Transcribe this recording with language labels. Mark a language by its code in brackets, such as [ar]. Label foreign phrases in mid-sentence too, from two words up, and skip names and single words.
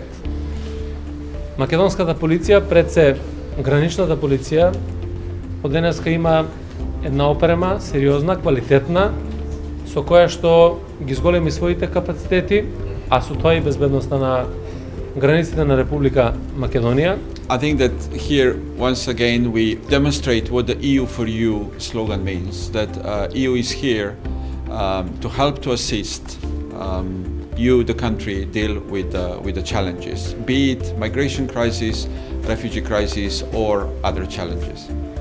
[mk] Македонската полиција, пред се граничната полиција, од денеска има една опрема, сериозна, квалитетна, со која што ги зголеми своите капацитети, а со тоа и безбедноста на границите на Република Македонија. [en] I think that here, once again, we demonstrate what the EU for You slogan means, that EU is here to help to assist you, the country, deal with the challenges, be it migration crisis, refugee crisis, or other challenges.